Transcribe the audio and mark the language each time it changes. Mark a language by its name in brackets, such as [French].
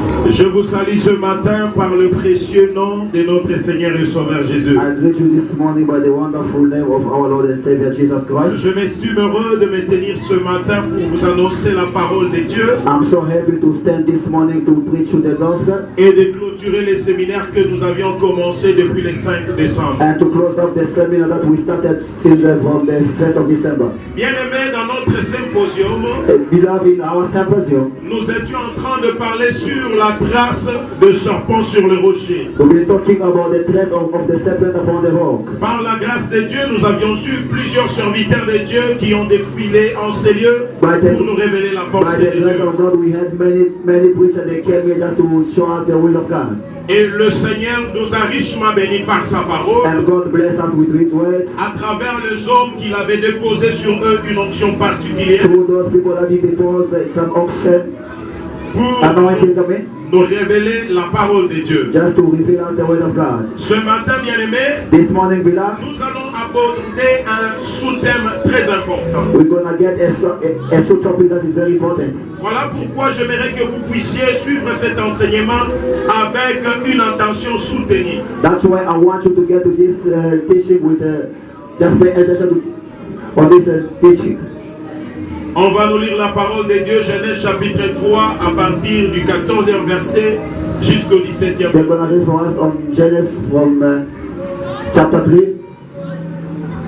[French] Je vous salue ce matin par le précieux nom de notre Seigneur et Sauveur Jésus. [English] I greet you this morning by the wonderful name of our Lord and Savior Jesus Christ. [French] Je m'estime heureux de me tenir ce matin pour vous annoncer la parole de Dieu. [English] I'm so happy to stand this morning to preach you the gospel. [French] Et de clôturer les séminaires que nous avions commencé depuis le 5 décembre. [English] And to close up the seminar that we started since from the 1st of December. [French] Bien-aimés, dans notre symposium, [English] Beloved, in our symposium, [French] nous étions en train de parler sur la trace de serpent sur le rocher. [English] we've been talking about the trace of the serpent upon the rock. [French] Par la grâce de Dieu, nous avions eu plusieurs serviteurs de Dieu qui ont défilé en ces lieux pour nous révéler la [English] By [French] pensée [English] the [French] de [English] grace [French] Dieu. [English] of God, we had many preachers that came here just to show us the will of God. [French] Et le Seigneur nous a richement bénis par sa parole, [English] And God bless us with His words. [French] à travers les hommes qu'il avait déposé sur eux une onction particulière [English] Through those people that He deposed some unction, [French] pour [English] anointing them in, [French] nous révéler la parole de Dieu. [English] just to reveal us the word of God. [French] Ce matin, bien-aimés, [English] This morning, beloved, [French] nous allons aborder un sous-thème très important. [English] we're gonna get a topic that is very important. [French] Voilà pourquoi j'aimerais que vous puissiez suivre cet enseignement avec une intention soutenue. [English] That's why I want you to get to this teaching with just pay attention on this teaching. [French] On va nous lire la parole de Dieu, Genèse chapitre 3, à partir du 14e verset jusqu'au 17e [English] They're gonna [French] verset. [English] read for us on Genesis from chapter 3.